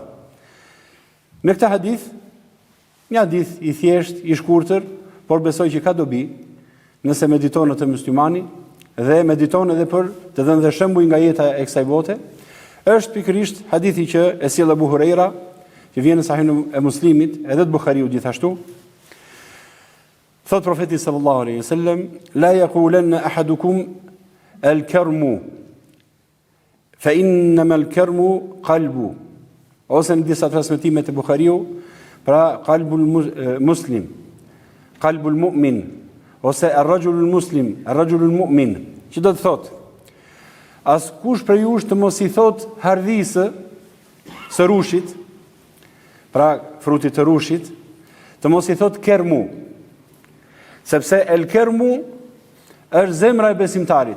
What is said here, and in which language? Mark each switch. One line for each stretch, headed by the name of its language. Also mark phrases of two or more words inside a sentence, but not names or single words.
Albanian: Në këtë hadith, një hadith i thjesht, i shkurtër, por besoj që ka dobi nëse mediton atë muslimani dhe mediton edhe për të dhënë dhe shembuj nga jeta e kësaj bote, është pikërisht hadithi që e sjell Abu Huraira, që vjen në Sahihin e Muslimit, edhe të Buhariut gjithashtu. Thot profeti
Arabic: صلى الله عليه وسلم لا يقولن أحدكم الكرم فإنما الكرم قلب.
Albanian: Ose në disa transmetime të Buhariu, pra
Arabic: قلب المسلم، قلب المؤمن,
Albanian: ose
Arabic: الرجل المسلم، الرجل المؤمن.
Albanian: Që do të thot, askush prej jush të mos i thot hardhisë së rushit, pra frutit të rushit, të mos i thot kermu, sepse
Arabic: الكرم
Albanian: është zemra e besimtarit.